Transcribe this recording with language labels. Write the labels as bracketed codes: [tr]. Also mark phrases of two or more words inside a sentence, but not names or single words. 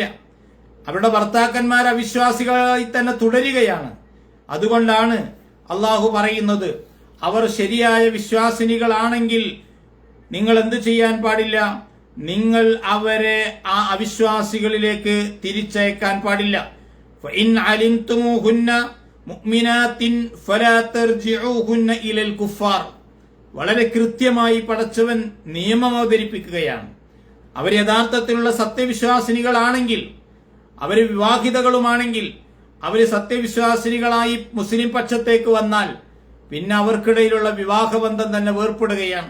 [ml] അവരുടെ ഭർത്താക്കന്മാർ അവിശ്വാസികളായി തന്നെ തുടരുകയാണ്. അതുകൊണ്ടാണ് അള്ളാഹു പറയുന്നത്, അവർ ശരിയായ വിശ്വാസിനികളാണെങ്കിൽ നിങ്ങൾ എന്ത് ചെയ്യാൻ പാടില്ല? നിങ്ങൾ അവരെ ആ അവിശ്വാസികളിലേക്ക് തിരിച്ചയക്കാൻ പാടില്ല. [ar] فَإِنْ عَلِمْتُمُوهُنَّ مُؤْمِنَاتٍ فَلَا تَرْجِعُوهُنَّ إِلَى الْكُفَّارِ. [ml] വളരെ കൃത്യമായി പടച്ചവൻ നിയമം അവതരിപ്പിക്കുകയാണ്. അവർ യഥാർത്ഥത്തിലുള്ള സത്യവിശ്വാസിനികളാണെങ്കിൽ, അവർ വിവാഹിതകളുമാണെങ്കിൽ, അവർ സത്യവിശ്വാസിനികളായി മുസ്ലിം പക്ഷത്തേക്ക് വന്നാൽ പിന്നെ അവർക്കിടയിലുള്ള വിവാഹബന്ധം തന്നെ വേർപ്പെടുകയാണ്.